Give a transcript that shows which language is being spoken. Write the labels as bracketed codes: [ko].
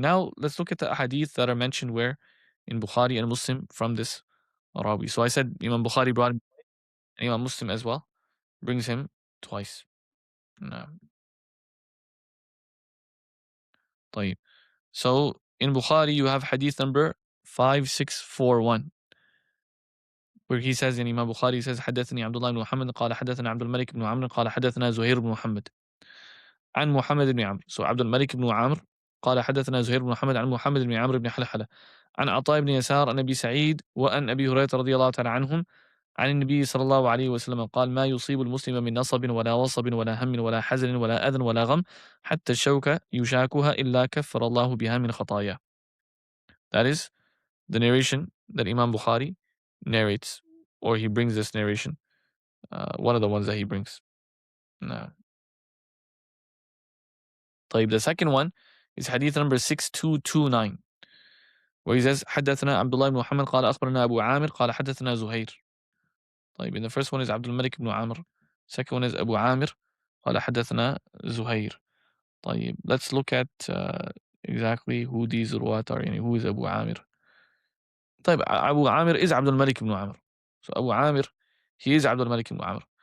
[en] Now let's look at the hadith that are mentioned where in Bukhari and Muslim from this Rawi. So I said Imam Bukhari brought him, and Imam Muslim as well brings him twice. No. [ar] طيب. [en] So in Bukhari you have hadith number 5641. where he says in Imam Bukhari, he says [ar] حدثني عبد الله بن محمد قال حدثنا عبد الملك بن عمرو قال حدثنا زهير بن محمد عن محمد بن عمرو. [en] So [ar] عبد الملك بن عمرو قال حدثنا زهير بن محمد عن محمد بن عمرو بن حلحلة عن عطاء بن يسار عن أبي سعيد وأن أبي هريرة رضي الله تعالى عنهم عن النبي صلى الله عليه وسلم قال ما يصيب المسلم من نصب ولا وصب ولا هم ولا حزن ولا أذى ولا غم حتى الشوكة يشاكها إلا كفر الله بها من خطاياه. [en] That is the narration that Imam Bukhari narrates, or he brings this narration. One of the ones that he brings. No. [ar] طيب, [en] the second one is hadith number 6229, where he says [ar] حدثنا عبد الله بن محمد قال أخبرنا أبو عامر قال حدثنا زهير. [en] طيب, and the first one is Abdul Malik ibn Amr. Second one is Abu Amir [ar] قال حدثنا زهير. [en] طيب, let's look at exactly who these ruwat are. Who is Abu Amir? طيب, Abu Amir is Abdul Malik ibn Amr. So Abu Amir, he is Abdul Malik ibn Amr.